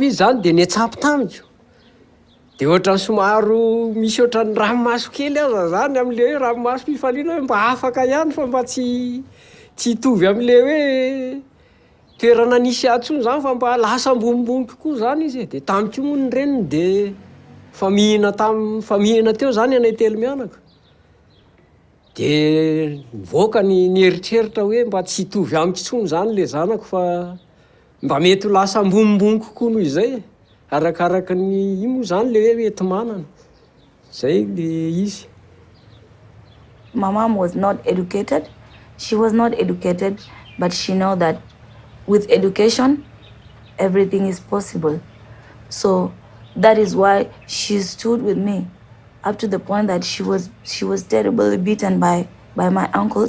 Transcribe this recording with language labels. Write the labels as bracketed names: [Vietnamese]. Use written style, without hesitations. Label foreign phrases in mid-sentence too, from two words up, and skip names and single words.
[Malagasy] izy zany dia niatsapy tamiko dia ohatrany somaro misy ohatrany ranomaso kely aza zany amin'le hoe ranomaso fifaliana hoe mba afaka ihany fa mba tsy hitovy amin'le hoe toerana nisy atsony zany fa mba lasa ambonimbony kokoa zany izy dia tamiko moa ny reniny dia fa mihina teo zany anay telo mianaka dia voaka ny eritreritra hoe mba tsy hitovy amiko intsony zany le zanako fa mba mety ho lasa ambonimbony kokoa noho izay arakaraka ny imo zany le hoe enti-manana zay le izy. [English] My mom was not educated. She was not educated, but she know that with education, everything is possible. So that is why she stood with me up to the point that she was terribly beaten by my uncles.